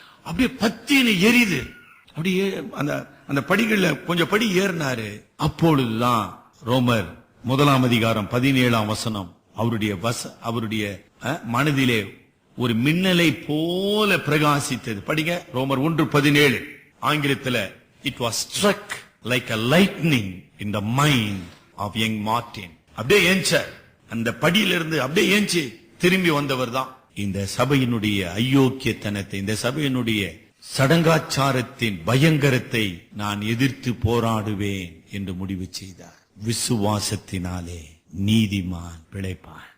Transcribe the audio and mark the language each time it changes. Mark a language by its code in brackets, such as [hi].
[ta] அப்படியே பத்தின எரிது. அப்படியே அந்த படிகள்ல கொஞ்சம் படி ஏறினாரு. அப்பொழுதுதான் ரோமர் 1 அதிகாரம் 17 வசனம் அவருடைய மனதிலே ஒரு மின்னலை போல பிரகாசித்தது. படிங்க, ரோமர் 1:17. ஆங்கிலத்தில் [en] It was struck like a lightning in the mind of young Martin. [ta] அப்படியே ஏஞ்சார் அந்த படியிலிருந்து, அப்படியே ஏஞ்சி திரும்பி வந்தவர் தான். இந்த சபையினுடைய அயோக்கியத்தனத்தை, இந்த சபையினுடைய சடங்காச்சாரத்தின் பயங்கரத்தை நான் எதிர்த்து போராடுவேன் என்று முடிவு செய்தார். விசுவாசத்தினாலே நீதிமான் பிழைப்பான்.